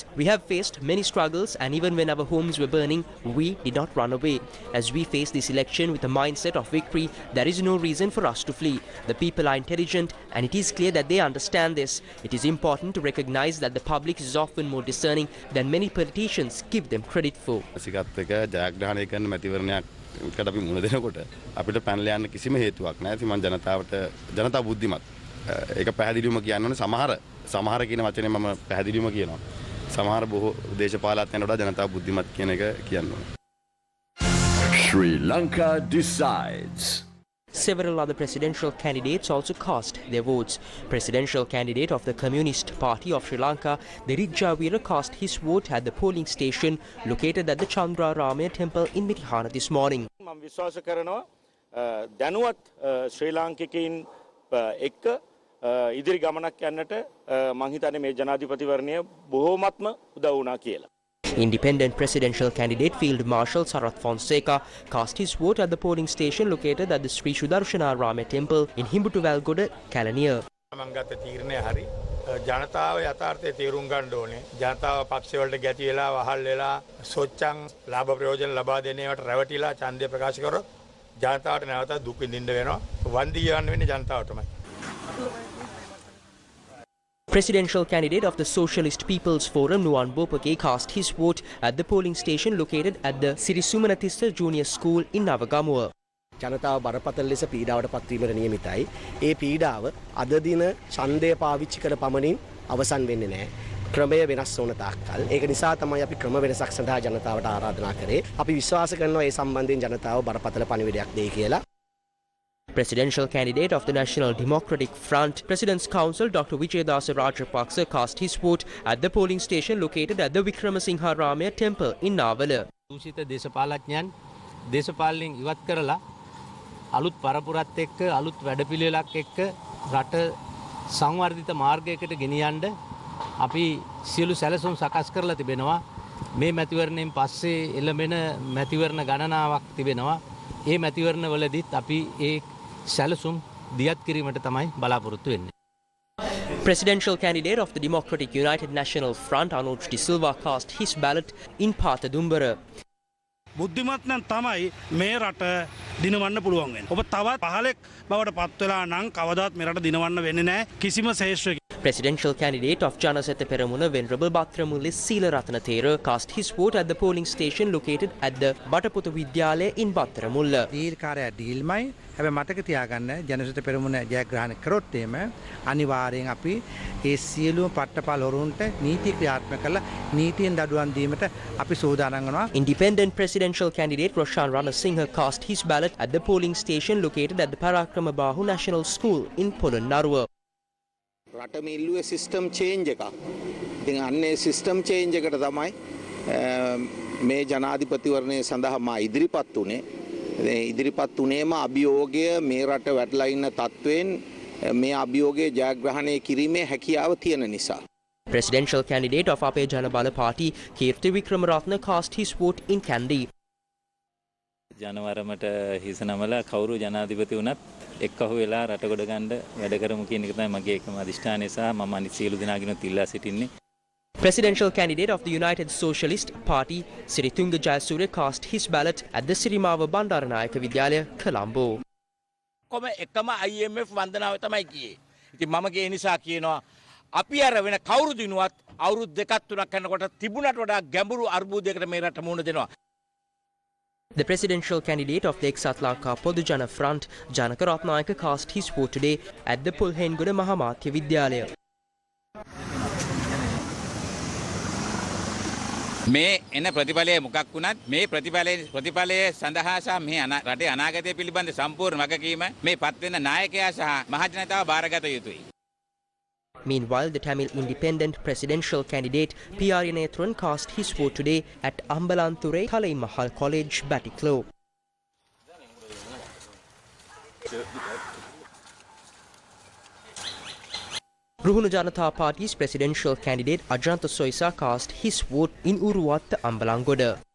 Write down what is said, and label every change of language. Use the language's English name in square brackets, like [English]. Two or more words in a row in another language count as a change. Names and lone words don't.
[English] We have faced many struggles, and even when our homes were burning, we did not run away. As we face this election with a mindset of victory, there is no reason for us to flee. The people are intelligent and it is clear that they understand this. It is important to recognize that the public is often more discerning than many politicians give them credit for. [Sinhala] අපි මුණ දෙනකොට අපිට පැනලා යන්න කිසිම හේතුවක් නැහැ. ඉතින් මම ජනතා බුද්ධිමත්. ඒක පැහැදිලිවම කියන්න ඕනේ. සමහර කියන වචනේ මම පැහැදිලිවම කියනවා. සමහර බොහෝ දේශපාලඥයන්ට වඩා ජනතා බුද්ධිමත් කියන එක කියන්න ඕනේ. [English] Sri Lanka decides. Several other presidential candidates also cast their votes. Presidential candidate of the Communist Party of Sri Lanka, Derek Javira, cast his vote at the polling station located at the Chandra Ramaya temple in Mitihana this morning. [Sinhala] මම විශ්වාස කරනවා දැනුවත් ශ්‍රී ලාංකිකයින් එක්ක ඉදිරි ගමනක් යන්නට මම හිතන්නේ මේ ජනාධිපතිවරණය බොහෝමත්ම උදව් වුණා කියලා. [English] Independent presidential candidate Field Marshal Sarath Fonseca cast his vote at the polling station located at the Sri Sudarshana Rama temple in Himbutuvalgoda, Kalaniya. [Sinhala] මම ගත්ත තීරණය හරි. ජනතාව යථාර්ථයේ තේරුම් ගන්න ඕනේ. ජනතාව පක්ෂ වලට ගැති වෙලා වහල් වෙලා සොච්චන් ලාභ ප්‍රයෝජන ලබා දෙන ඒවාට රැවටිලා ඡන්දය ප්‍රකාශ කරොත් ජනතාවට නැවත දුක් විඳින්න වෙනවා. වන්දි යවන්න වෙන්නේ ජනතාවටමයි. [English] Presidential candidate of the Socialist People's Forum, Nuwan Bopake, cast his vote at the polling station located at the Sirisumanatissa Junior School in Navagamuwa. [Sinhala] ජනතාව බරපතල ලෙස පීඩාවට පත්වීමට නියමිතයි. ඒ පීඩාව අද දින ඡන්දය පාවිච්චි කර පමණින් අවසන් වෙන්නේ නැහැ. ක්‍රමය වෙනස් වුණ තාක්කල්. ඒක නිසා තමයි අපි ක්‍රම වෙනසක් සඳහා ජනතාවට ආරාධනා කරේ. අපි විශ්වාස කරනවා මේ සම්බන්ධයෙන් ජනතාව බරපතල පණිවිඩයක් දෙයි කියලා. [English] Presidential candidate of the National Democratic Front, President's Council Dr. Vijayadasa Rajapaksa cast his vote at the polling station located at the Vikramasingha Ramaya Temple in Navala. [Sinhala] දූෂිත දේශපාලඥයන් දේශපාලනයෙන් ඉවත් කරලා අලුත් පරපුරත් එක්ක අලුත් වැඩපිළිවෙලක් එක්ක රට සංවර්ධිත මාර්ගයකට ගෙනියන්න අපි සියලු සැලසුම් සකස් කරලා තිබෙනවා. මේ මැතිවරණයෙන් පස්සේ එළඹෙන මැතිවරණ ගණනාවක් තිබෙනවා. ඒ මැතිවරණ වලදීත් අපි ඒ සැලසුම් දියත් කිරීමට තමයි බලාපොරොත්තු වෙන්නේ. [English] Presidential candidate of the Democratic United National Front, Anuj De Silva, cast his ballot in Patha Dumbara. [Sinhala] බුද්ධිමත් නම් තමයි මේ රට දිනවන්න පුළුවන් වෙන්නේ. ඔබ තවත් පහලෙක් බවට පත් වෙලා නම් කවදාත් මේ රට දිනවන්න වෙන්නේ නැහැ කිසිම ශේෂ්ත්‍රයකින්. [English] Presidential candidate of Janasatha Peramuna, Venerable Bhattramulli Seelarathna Thera, cast his vote at the polling station located at the Bataputa Vidyalaya in Battaramulla. [Sinhala] දීර්ඝකාරය ඩීල්මයි. හැබැයි මතක තියාගන්න ජනසත පෙරමුණ ජයග්‍රහණය කරොත් එම අනිවාර්යෙන් අපි ඒ සියලුම පට්ටපල් හොරුන්ට නීති ක්‍රියාත්මක කරලා නීතියෙන් දඩුවම් දීමට අපි සූදානම් වෙනවා. [English] Independent presidential candidate Roshan Ranasinghe cast his ballot at the polling station located at the Parakrama Bahu National School in Polonnaruwa. [Sinhala] රට මිල්ලුවේ [English] system change [Sinhala] එකක්. ඉතින් අන්නේ [English] system change [Sinhala] එකට තමයි මේ ජනාධිපතිවරණය සඳහා මා ඉදිරිපත් වුණේ. ඉදිරිපත් වුණේම අභියෝගය මේ රට වැටලා ඉන්න තත්වයෙන් මේ අභියෝගය ජයග්‍රහණය කිරීමේ හැකියාව තියෙන නිසා. [English] Presidential candidate of Ape Janabala Party Kirti Vikramaratne cast his vote in Kandy. [Sinhala] ජනවරමට හිස නමලා කවුරු ජනාධිපති වුණත් එක්කහුව වෙලා රට ගොඩ ගන්න වැඩ කරමු කියන එක තමයි මගේ එකම අදිෂ්ඨානය සහ මම අනිත් සියලු දෙනාගෙනුත් ඉල්ලා සිටින්නේ. [English] Presidential candidate of the United Socialist Party Siritunga Jayasuriya cast his ballot at the Sirimava Bandaranayaka Vidyalaya, Colombo. [Sinhala] කොම එකම IMF වන්දනාව තමයි කියේ. ඉතින් මම ඒ නිසා කියනවා අපි අර වෙන කවුරු දිනුවත් අවුරුදු දෙකක් තුනක් යනකොට තිබුණට වඩා ගැඹුරු අර්බුදයකට මේ රට මුහුණ දෙනවා. [English] The presidential candidate of the Eksat Lanka Podujana Front, Janaka Ratnayaka, cast his vote today at the Pulhengoda Mahamatya Vidyalaya. [Sinhala] මේ එන ප්‍රතිඵලය මොකක් වුණත් මේ ප්‍රතිඵලයේ සඳහා සහ මේ රටේ අනාගතය පිළිබඳ සම්පූර්ණ වගකීම මේ පත් වෙන නායකයා සහ මහ ජනතාව බාරගත යුතුයි. [English] Meanwhile, the Tamil Independent Presidential candidate P.R. Yanethran cast his vote today at Ambalanture Thalai Mahal College, Batiklo. Ruhuna Janata Party's presidential candidate Ajanta Soisa cast his vote in Uruwatta Ambalangoda.